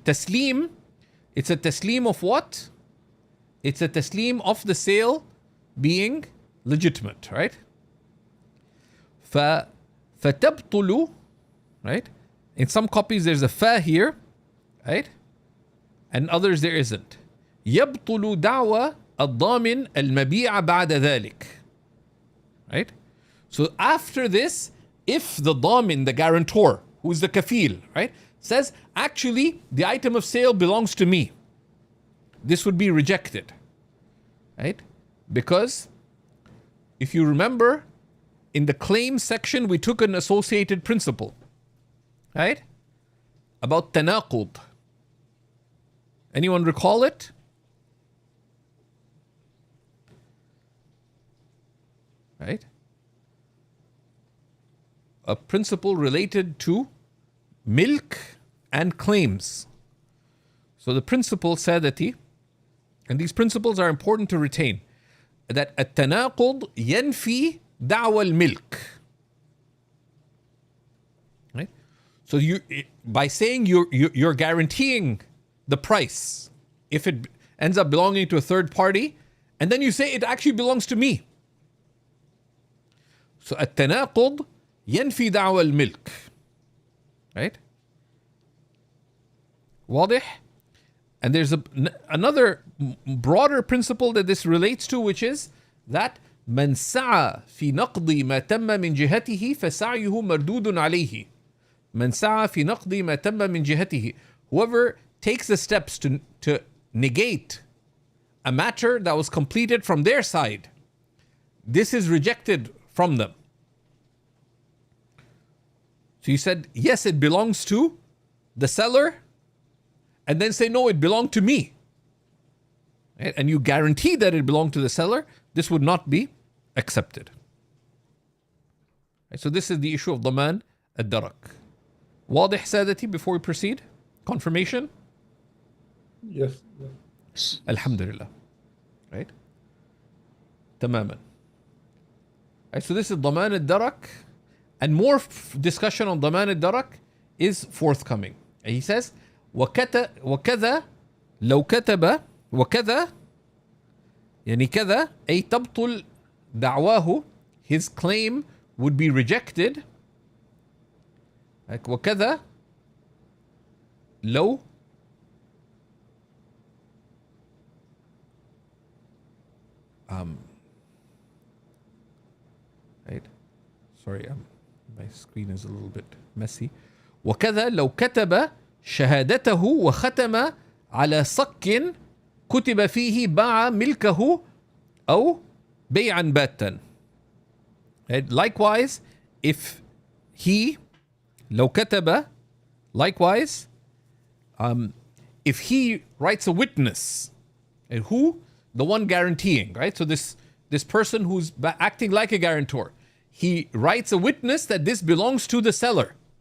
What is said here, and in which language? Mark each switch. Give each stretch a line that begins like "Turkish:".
English: Taslim, it's a taslim of what? It's a taslim of the sale being legitimate, right?
Arabic: فَتَبْطُلُ,
English: right? In some copies there's a fa here, right? And others there isn't.
Arabic: يَبْطُلُ دَعْوَى الضَّامِنْ الْمَبِيعَ بَعْدَ ذَلك.
English: Right? So after this, if the damin, the guarantor, who's the kafil, right, says, actually, the item of sale belongs to me, this would be rejected, right? Because if you remember, in the claim section, we took an associated principle, right? About tanaqud. Anyone recall it? Right? A principle related to milk and claims. So the principle said that and these principles are important to retain, that
Arabic: التناقض ينفي دعوى الملك.
English: Right? So you, by saying you're guaranteeing the price if it ends up belonging to a third party, and then you say it actually belongs to me.
Arabic: So التناقض ينفي دعوى الملك.
English: Right?
Arabic: واضح?
English: And there's another broader principle that this relates to, which is that
Arabic: من سعى في نقض ما تم من جهته فسعيه مردود عليه. من سعى في نقض ما تم من جهته.
English: Whoever takes the steps to negate a matter that was completed from their side, this is rejected from them. So you said, yes, it belongs to the seller, and then say, no, it belonged to me. And you guarantee that it belonged to the seller, this would not be accepted. So this is the issue of ضمان الدرك.
Arabic: واضح سادتي
English: before we proceed? Confirmation? Yes. Alhamdulillah. Right?
Arabic: تماما.
English: Right, so this is ضمان الدرك, and more discussion on ضمان الدرك is forthcoming.
Arabic: And he says, وكذا لو كتب وكذا يعني كذا أي تبطل دعواه,
English: his claim would be rejected. Like
Arabic: وكذا لو
English: right, sorry, my screen is a little bit messy.
Arabic: وكذا لو كتب شهادته وختم على صك كتب فيه باع ملكه أو بيعا باتا.
English: Likewise, if he
Arabic: لو كتب,
English: likewise, if he writes a witness, and who? The one guaranteeing, right? So this person who's acting like a guarantor, he writes a witness that this belongs to the seller.